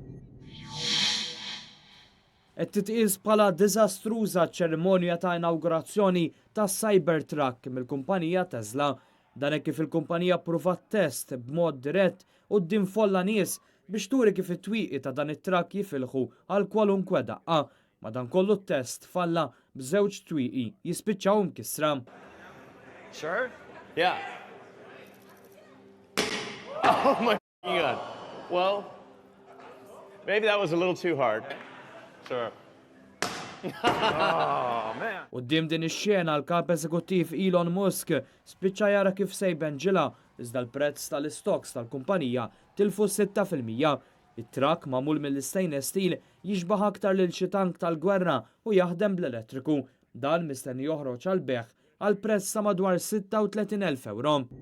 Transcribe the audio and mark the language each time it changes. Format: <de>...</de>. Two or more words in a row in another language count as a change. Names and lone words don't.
<mt>Qed titqies bħala diżastruża ċ-ċerimonja ta' inawgurazzjoni tas Cybertruck mill-kumpanija Tesla. Dan hekk kif il-kumpanija pruvat test b'mod dirett quddiem folla nies biex turi kif it-twieqi ta' dan it-trakk jifilħu għal kwalunkwe daqqa. Madankollu t-test falla b'żewġ twieqi jispiċċaw mkissra.</mt> <en>Sure? Yeah. Oh my God. Well, maybe that was a little too hard. Sure. Oh, man.</en> <mt>Quddiem din ix-xena l-kap eżekuttiv Elon Musk spiċċa jara kif sejben ġila iżda l-prezz tal-istoks tal-kumpanija tilfu 6%. It-trakk magħmul mill-</mt> <en>stainless steel</en> <mt>jixbaħ aktar lil xi tank tal-gwerra u jaħdem bl-elettriku. Dan mistenni joħroġ għal beħ għal prezz ta' madwar 36,000 euro.</mt>